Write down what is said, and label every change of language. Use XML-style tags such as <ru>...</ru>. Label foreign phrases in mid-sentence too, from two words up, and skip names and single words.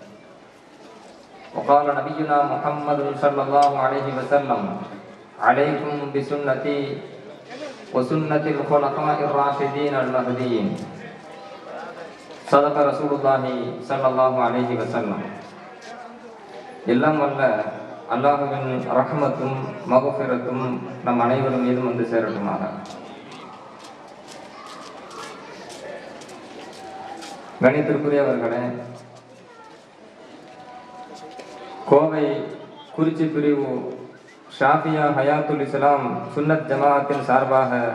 <ar>وقال نبينا محمد صلى الله عليه وسلم عليكم بسنتي وسنة الخلفاء الراشدين المهديين. صدق رسول الله صلى الله عليه وسلم.</ar> <ta>எல்லாம் வல்ல அல்லாஹுவின் ரஹ்மத்தும் மக்ஃபிரத்தும் நம் அனைவரும் மீதும் வந்து சேரட்டுமாக. கணித்திற்குரியவர்களே, கோவை குறிச்சி பிரிவு ஷாஃபியா ஹயாத்துல் இஸ்லாம் சுன்னத் ஜமாஅத்தின் சார்பாக</ta>